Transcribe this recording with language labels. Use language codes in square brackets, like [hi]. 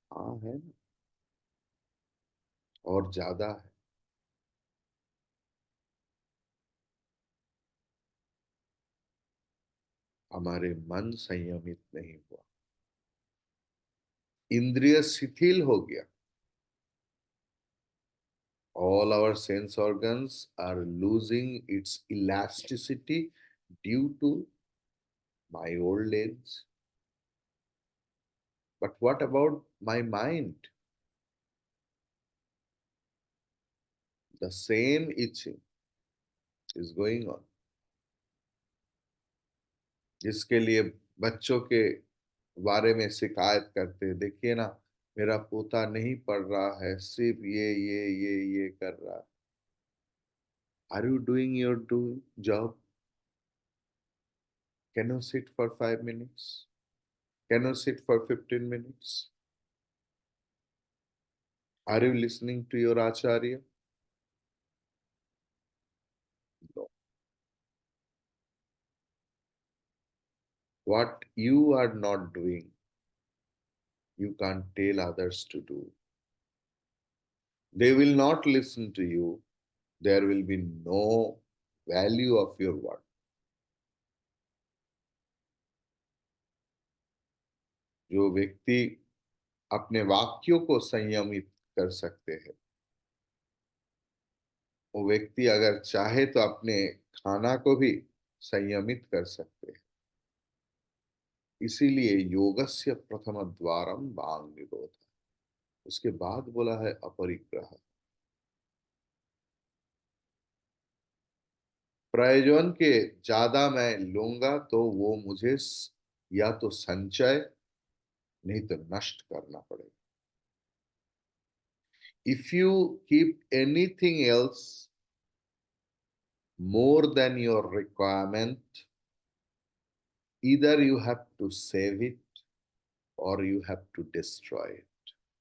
[hi] हाँ है ना, और ज्यादा है. हमारे मन संयमित नहीं हुआ, इंद्रिय शिथिल हो गया. [en] All our sense organs are losing its elasticity due to my old age. But what about my mind? The same itching is going on. [hi] जिसके लिए बच्चों के बारे में शिकायत करते हैं, देखिए ना मेरा पोता नहीं पढ़ रहा है, सिर्फ ये कर रहा है. [en] Are you doing your job? Can you sit for 5 minutes? Can you sit for 15 minutes? Are you listening to your acharya? No. What you are not doing, you can't tell others to do. They will not listen to you. There will be no value of your work. [hi] जो व्यक्ति अपने वाक्यों को संयमित कर सकते हैं, वो व्यक्ति अगर चाहे तो अपने खाना को भी संयमित कर सकते हैं। इसीलिए योगस्य प्रथम द्वारम वांग निरोध। उसके बाद बोला है अपरिग्रह। प्रयोजन के ज्यादा मैं लूंगा तो वो मुझे या तो संचय नहीं तो नष्ट करना पड़ेगा। [en] If you keep anything else more than your requirement, either you have to save it or you have to destroy it.